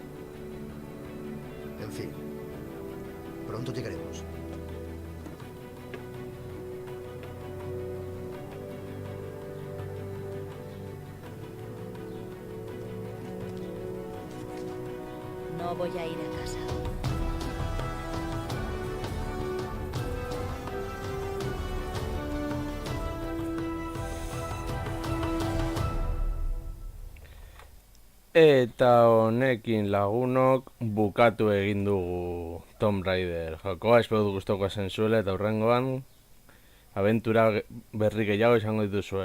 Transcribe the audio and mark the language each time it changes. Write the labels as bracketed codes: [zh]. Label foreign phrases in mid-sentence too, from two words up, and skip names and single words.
[es] En fin, pronto llegaremos. No voy a ir a casa. [eu] Eta honekin lagunok bukatu egin dugu Tomb Raider jokoa, espero dut gustoko zenzuela eta hurrengoan abentura berri gehiago izango dituzue.